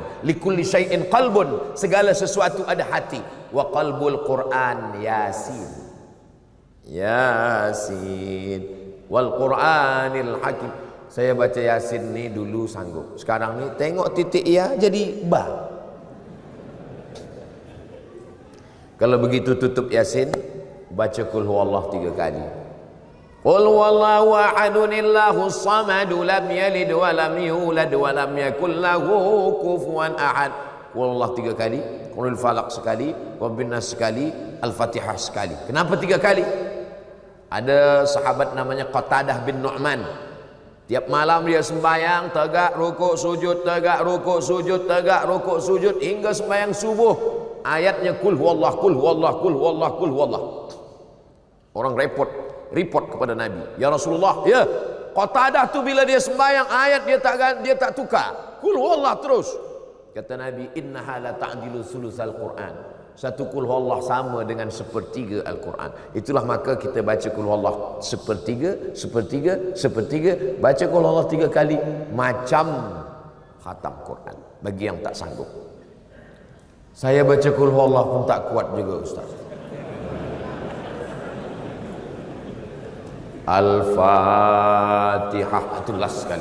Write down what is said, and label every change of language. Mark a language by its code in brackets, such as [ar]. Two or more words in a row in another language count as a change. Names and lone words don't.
[ar] لكل شيء قلب, [ms] segala sesuatu ada hati. [ar] وقلب القرآن يس. يس والقرآن الحكيم. [ms] Saya baca Yasin ni dulu sanggup. Sekarang ni tengok titik ya jadi ba. Kalau begitu tutup Yasin, baca [ar] قل هو الله [ms] 3 kali. [ar] قل هو الله أحد الله الصمد لم يلد ولم يولد ولم يكن له كفوا أحد. قل الله [ms] 3 kali, [ar] قل الفلق [ms] sekali, [ar] قل الناس [ms] sekali, Al-Fatihah sekali. Kenapa 3 kali? Ada sahabat namanya Qatadah bin Nu'man. Tiap malam dia sembahyang, tegak rukuk sujud, tegak rukuk sujud, tegak rukuk sujud hingga sembahyang subuh. [ar] Ayatnya قل هو الله، قل هو الله، قل هو الله، قل هو الله. [ms] Orang report kepada Nabi, [ar] يا رسول الله, [ms] ya Qatadah tu bila dia sembahyang ayat dia tak tukar, [ar] قل هو الله [ms] terus. Kata Nabi, [ar] إنها لتعدل ثلث القرآن. [ms] Satu [ar] قل هو الله [ms] sama dengan 1/3 Al-Quran. Itulah maka kita baca [ar] قل هو الله [ms] 1/3, 1/3, 1/3. Baca [ar] قل هو الله [ms] 3 kali macam khatam Quran bagi yang tak sanggup. Saya baca [ar] قل هو الله [ms] pun tak kuat juga Ustaz. Al-Fatihah itu last sekali.